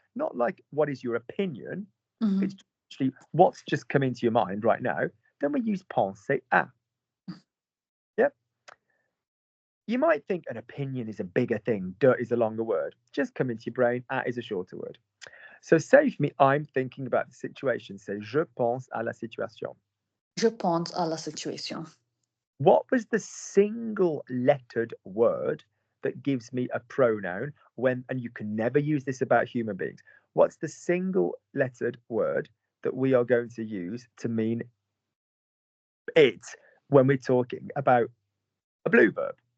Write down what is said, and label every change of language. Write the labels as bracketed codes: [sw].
[en] Not like, what is your opinion? It's literally what's just come into your mind right now. Then we use penser à. Yep. You might think an opinion is a bigger thing. De is a longer word. Just come into your brain. À is a shorter word. So say for me, I'm thinking about the situation. Say, [fr] je pense à la situation. Je pense à la situation. [en] What was the single lettered word that gives me a pronoun and you can never use this about human beings. What's the single lettered word that we are going to use to mean it when we're talking about a blue verb?